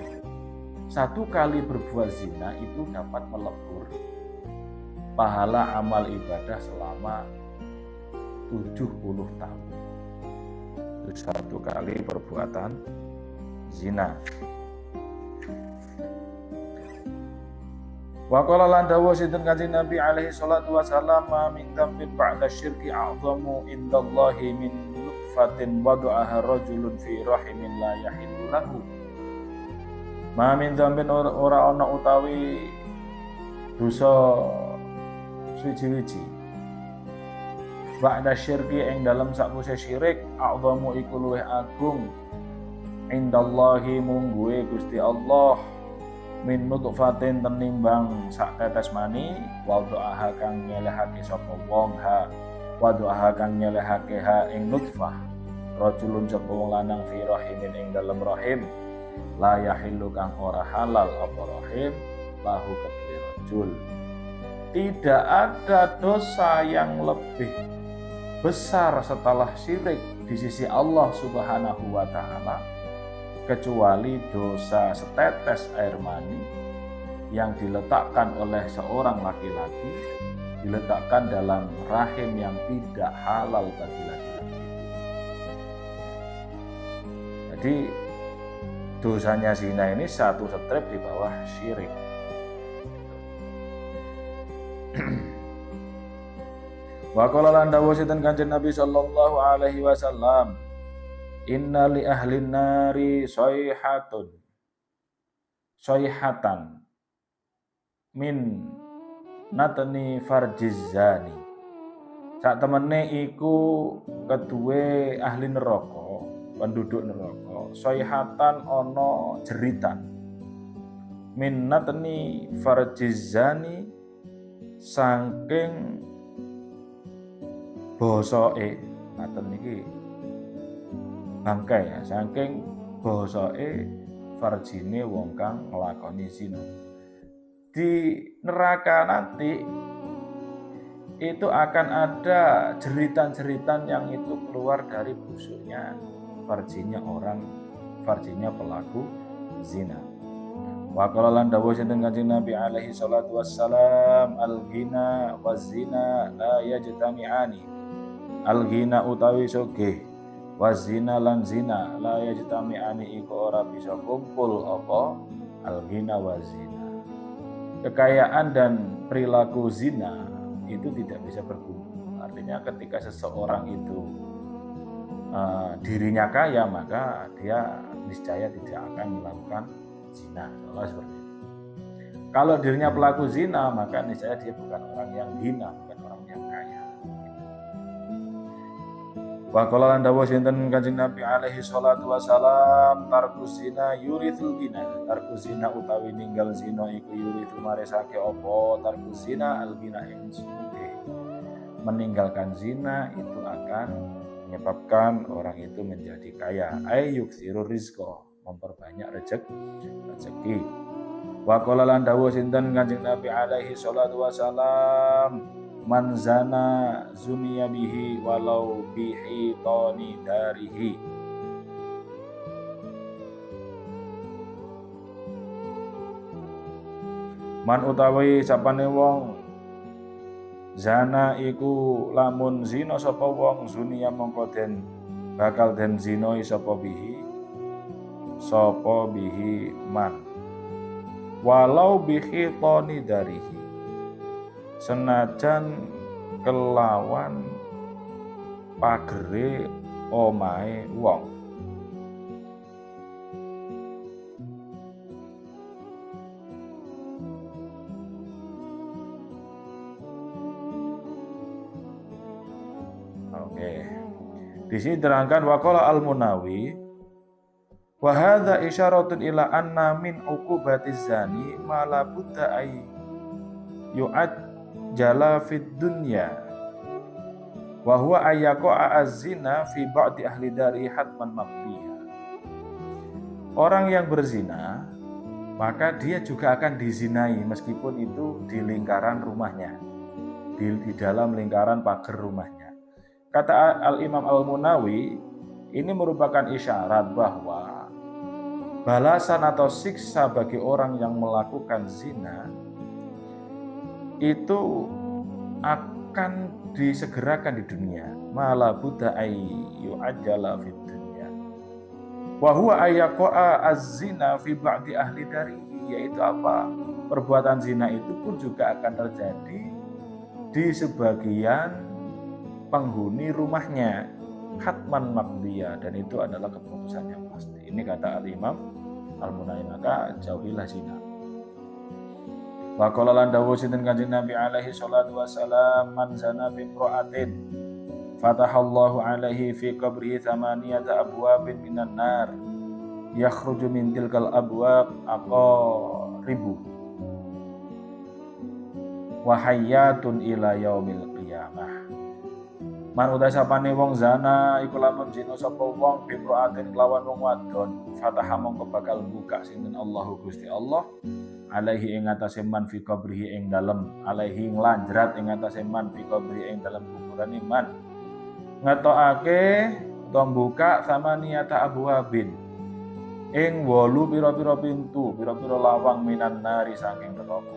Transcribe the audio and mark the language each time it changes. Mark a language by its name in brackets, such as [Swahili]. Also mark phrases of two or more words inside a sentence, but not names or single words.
[Indonesian] Satu kali berbuat zina itu dapat melebur pahala amal ibadah selama 70 tahun. Itu satu kali perbuatan zina. [Arabic] وقال [Javanese] lan dawuh sinten Kanjeng Nabi [Arabic] عليه الصلاة والسلام من ذنب بعد الشرك أعظم عند الله من نطفة وضعها رجل في رحم لا يحل له. ما من ذنب, [Javanese] ora ana utawi dosa suci-suci [Arabic] بعد الشرك [Javanese] ing dalam sakwise syirik, a'zamu iku luwih agung indallahi mungguhe Gusti Allah, [Arabic] من نطفة [Javanese] tenimbang sak tetes mani, [Arabic] ووضعها [Javanese] kang nyelehake sapa wong ha, [Arabic] ووضعها [Javanese] kang nyelehake ha ing nutfah, rajulun sapa wong lanang [Arabic] في رحم [Javanese] ing dalem rahim, [Arabic] لا يحل [Javanese] kang ora halal apa rahim, lahu kedue rajul. [Indonesian] Tidak ada dosa yang lebih besar setelah syirik di sisi Allah [Arabic] سبحانه وتعالى [Indonesian] kecuali dosa setetes air mani yang diletakkan oleh seorang laki-laki, diletakkan dalam rahim yang tidak halal bagi laki-laki. Jadi dosanya zina ini satu strip di bawah syirik. [Arabic] وقال [Javanese] lan dawuh sinten Kanjeng Nabi [Arabic] صلى الله عليه وسلم إن لأهل النار صيحة من نتن فرج الزناة. [Javanese] Sak temene iku kedue ahli neraka, [Indonesian] penduduk neraka, [Javanese] sayhatan ana jeritan, [Arabic] من نتن فرج الزناة, [Javanese] saking bosoke ngaten niki bangkai ya, saking bosoke farjine wong kang nglakoni zina. [Indonesian] Di neraka nanti itu akan ada jeritan-jeritan yang itu keluar dari busuknya farjinya pelaku zina. [Arabic] وقال [Javanese] lan dawuh sinten Kanjeng Nabi [Arabic] عليه الصلاة والسلام الغنى والزنا لا يجتمعان. [Javanese] Al-ghina utawi sugih, waz-zina lan zina [Arabic] لا يجتمعان [Javanese] iku ora bisa kumpul apa [Arabic] الغنى والزنا. [Indonesian] Kekayaan dan perilaku zina itu tidak bisa berkumpul. Artinya ketika seseorang itu dirinya kaya, maka dia niscaya tidak akan melakukan zina. Soalnya seperti itu. Kalau dirinya pelaku zina, maka niscaya dia bukan orang yang hina, bukan orang yang kaya. [Arabic] وقال [Javanese] lan dawuh sinten Kanjeng Nabi [Arabic] عليه الصلاة والسلام ترك الزنا يورث الغنى. ترك الزنا [Javanese] utawi ninggal zina iku yurithu maresake apa? [Arabic] ترك الزنا الغنى [Javanese] ing sugih. [Indonesian] Meninggalkan zina itu akan menyebabkan orang itu menjadi kaya. [Arabic] يكثر الرزق, [Indonesian] memperbanyak rezeki. [Arabic] وقال [Javanese] lan dawuh sinten Kanjeng Nabi [Arabic] عليه الصلاة والسلام من زنى زني به ولو بحيطان داره. [Javanese] Man utawi sapane wong zana iku lamun zina sapa wong zuniya mongko den bakal den zinoi sapa [Arabic] به من ولو بحيطان داره, [Javanese] senajan kelawan pagere omahe wong. Oke. [Indonesian] Di sini diterangkan [Arabic] وقال المناوي وهذا إشارة إلى أن من عقوبة الزاني ما لا بد أن يعجل في الدنيا وهو أن يقع الزنا في بعض أهل داره حتما مقضيا. [Indonesian] Orang yang berzina maka dia juga akan dizinai meskipun itu di lingkaran rumahnya, di dalam lingkaran pagar rumahnya. Kata Al-Imam Al-Munawi, ini merupakan isyarat bahwa balasan atau siksa bagi orang yang melakukan zina itu akan disegerakan di dunia. [Arabic] ما لا بد أن يعجل في الدنيا. وهو أن يقع الزنا في بعض أهل داره, [Indonesian] yaitu apa? Perbuatan zina itu pun juga akan terjadi di sebagian penghuni rumahnya, [Arabic] حتما مقضيا, [Indonesian] dan itu adalah keputusan yang pasti. Ini kata Al-Imam Al-Munawi, maka jauhilah zina. [Arabic] وقال [Javanese] lan dawuh sinten Kanjeng Nabi [Arabic] عليه الصلاة والسلام من زنى بامرأة فتح الله عليه في قبره ثمانية أبواب من النار يخرج من تلك الأبواب عقارب وحيات إلى يوم القيامة. [Javanese] Man uta sapane wong zana iku lamun zina sapa wong bimroatin kelawan wong wadon, fataha mongko bakal buka sinten Allahu Gusti Allah alaihi ing atase man [Arabic] في قبره [Javanese] ing dalem, alaihi nglanjrat ing atase man [Arabic] في قبره [Javanese] ing dalem kuburan iman, ngetokake utawa buka [Arabic] ثمانية أبواب [Javanese] ing 8 pira-pira pintu, pira-pira lawang [Arabic] من النار [Javanese] saking neraka.